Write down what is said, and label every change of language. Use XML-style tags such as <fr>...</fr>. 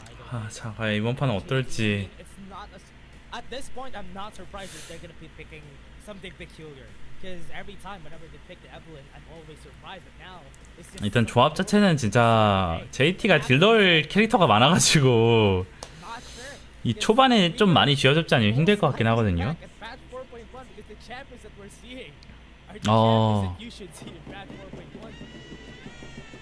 <ko>아, 자, 과연 이번 판은 어떨지.</ko> <en>It's not at this point, I'm not surprised that they're gonna be picking something peculiar. Because every time, whenever they pick the Evelyn, I'm always surprised. But now, it's just</en> <ko>일단 조합 자체는 진짜 JT가 딜러일 캐릭터가 많아가지고</ko> <en>not sure.</en> <ko>이 초반에 좀 많이 쥐어잡지 않으면 힘들 것 같긴 하거든요.</ko> <en>At patch 4.1, because the champions that we're seeing are the Oh. champions that you should see in patch 4.1.</en>